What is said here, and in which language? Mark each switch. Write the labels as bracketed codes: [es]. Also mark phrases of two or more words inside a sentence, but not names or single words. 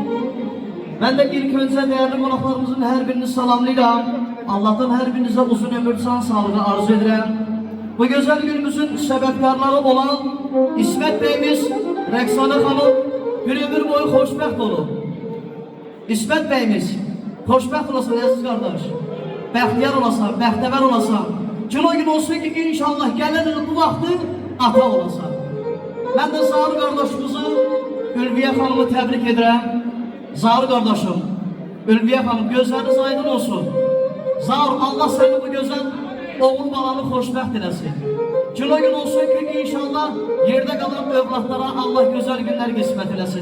[tr] Ben de ilk önce değerli konuklarımızın her birini salamlayacağım. Allah'tan her birinize uzun ömür sağlığı arzu ederim. Bu güzel günümüzün sebepkarları olan İsmet Beyimiz, Rexana Hanım bir ömür boyu hoşbeht olun. İsmet Beyimiz, hoşbeht olasın aziz kardeş. [az] Bəxtiyar olasan, bəxtəvər olasan. Gün o gün olsun ki inşallah gələn bu vaxtı ata olasan. [tr] Ben de Zahir kardeşimizi, Ülviye Hanım'ı tebrik ederim. Zahir kardeşim, Ülviye Hanım gözleriniz aydın olsun. Zahir, Allah seni bu güzel oğul balanı hoşbeht eylesin. Gün o gün olsun ki inşallah yerde kalan evlatlara Allah güzel günler kısmet eylesin.